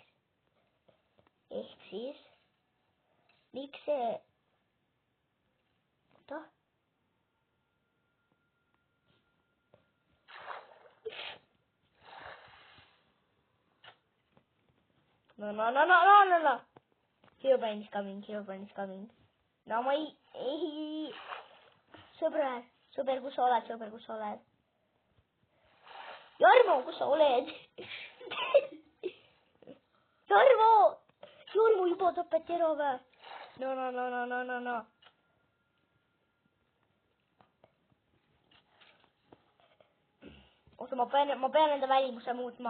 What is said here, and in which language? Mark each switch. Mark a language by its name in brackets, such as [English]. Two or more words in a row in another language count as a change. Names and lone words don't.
[Estonian] Ehk siis, miks see... Oota. No. [English] Herobrine is coming. [Estonian] No ma ei... Sõber, kus sa oled? Jarmo, kus sa oled? Jarmo juba tapeti ära või? No. Oota, ma pean enda välimuse muutma.